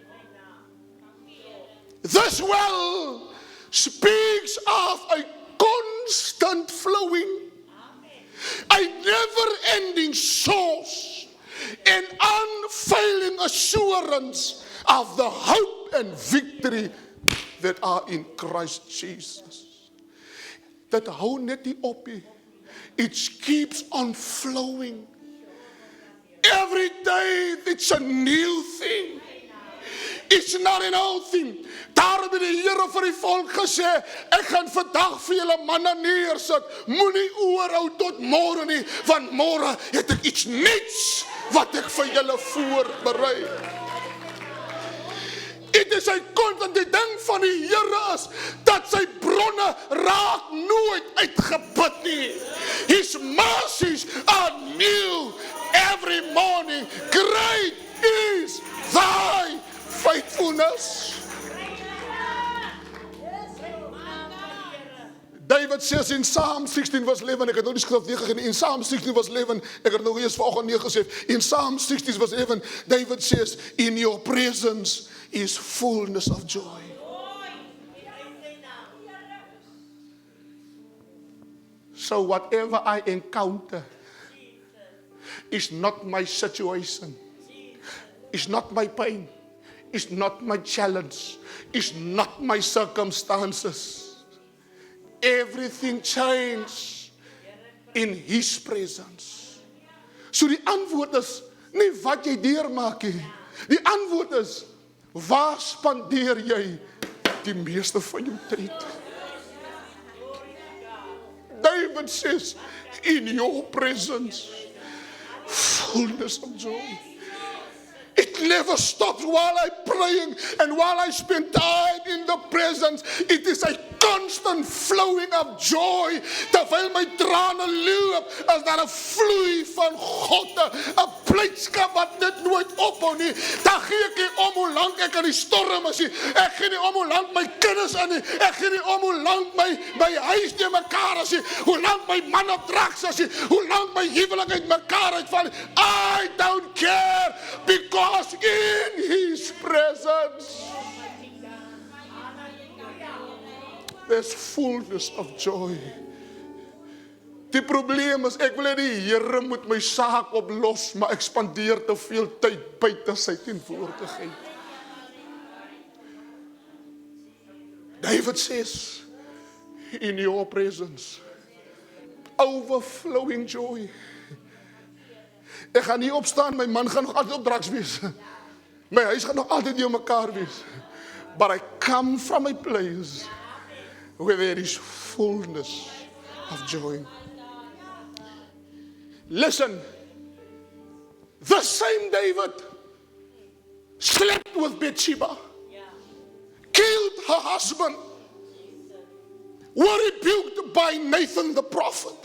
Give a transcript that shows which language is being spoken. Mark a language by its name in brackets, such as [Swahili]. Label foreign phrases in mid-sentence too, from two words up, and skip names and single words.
[English] This well speaks of a constant flowing, a never-ending source, an unfailing assurance of the hope and victory that are in Christ Jesus. [Afrikaans] Dit hou net nie op nie. [English] It keeps on flowing. Every day it's a new thing. It's not an old thing. [Afrikaans] Daarom het die Here vir die volk gesê, ek gaan vandag vir julle manne neersit. Moenie oorhou tot môre nie, want môre het ek iets nuuts wat ek vir julle voorberei. Dit is 'n konstante ding van die Here is dat sy bronne raak nooit uitgeput nie. [English] His mercies are new every morning. Great is thy faithfulness. David says in Psalm 16 verse 11, [Afrikaans] ek het nou die skrif neergegee, [English] in Psalm 16 verse 11, [Afrikaans] ek het nou eers vanoggend neergesê, [English] in Psalm 16 verse 11, David says, in your presence is fullness of joy. So whatever I encounter is not my situation. It's not my pain. It's not my challenge. It's not my circumstances. Everything changed in His presence. [Afrikaans] So die antwoord is nie wat jy deurmaak nie. Die antwoord is, waar spandeer jy die meeste van jou tyd? [English] David says, in your presence, fullness of joy. It never stops while I'm praying and while I spend time in the presence. It is a constant flowing of joy. [Afrikaans] Terwyl my trane loop, as daar 'n vloei van God, 'n blydskap wat net nooit ophou nie. Dan gee ek nie om hoe lank ek in die storm is nie. Ek gee nie om hoe lank my kinders in nie. Ek gee nie om hoe lank my huis te mekaar is nie. Hoe lank my man op drugs is nie. Hoe lank my huwelik uit mekaar uitval nie. [English] I don't care, because in His presence there's fullness of joy. [Afrikaans] Die probleem is, ek wil hê die Here moet my saak oplos, maar ek spandeer te veel tyd buite sy teenwoordigheid. [English] David says, in your presence, overflowing joy. [Afrikaans] Ek gaan nie opstaan, my man gaan nog altyd op drugs wees. My huis gaan nog altyd nie mekaar wees. [English] But I come from a place where there is fullness of joy. Listen, the same David slept with Bathsheba, killed her husband, were rebuked by Nathan the prophet.